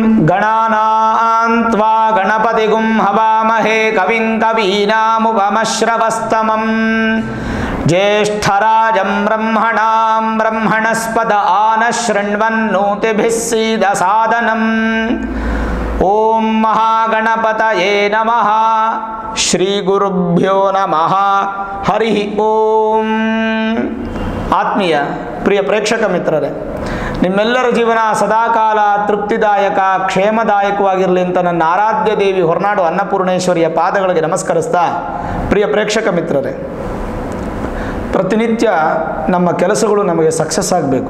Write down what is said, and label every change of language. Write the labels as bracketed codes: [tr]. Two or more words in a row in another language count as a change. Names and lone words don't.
[sa] ಗಣಾನಾಂ ತ್ವಾ ಗಣಪತಿಗುಂ ಹವಾಮಹೇ ಕವಿಂ ಕವೀನಾಮುಪಮಶ್ರವಸ್ತಮಂ ಜ್ಯೇಷ್ಠರಾಜಂ ಬ್ರಹ್ಮಣಾಂ ಬ್ರಹ್ಮಣಸ್ಪದ ಆನಶೃಣ್ವನ್ನೋತಿಭಿಃ ಸೀದಸಾದನಂ. ಓಂ ಮಹಾಗಣಪತಯೇ ನಮಃ. ಶ್ರೀ ಗುರುಭ್ಯೋ ನಮಃ. ಹರಿ ಓಂ. [kn] ಆತ್ಮೀಯ ಪ್ರಿಯ ಪ್ರೇಕ್ಷಕ ಮಿತ್ರರೇ, ನಿಮ್ಮೆಲ್ಲರ ಜೀವನ ಸದಾಕಾಲ ತೃಪ್ತಿದಾಯಕ ಕ್ಷೇಮದಾಯಕವಾಗಿರಲಿ ಅಂತ ನನ್ನ ಆರಾಧ್ಯ ದೇವಿ ಹೊರನಾಡು ಅನ್ನಪೂರ್ಣೇಶ್ವರಿಯ ಪಾದಗಳಿಗೆ ನಮಸ್ಕರಿಸ್ತಾ, ಪ್ರಿಯ ಪ್ರೇಕ್ಷಕ ಮಿತ್ರರೇ, ಪ್ರತಿನಿತ್ಯ ನಮ್ಮ ಕೆಲಸಗಳು ನಮಗೆ ಸಕ್ಸಸ್ ಆಗಬೇಕು.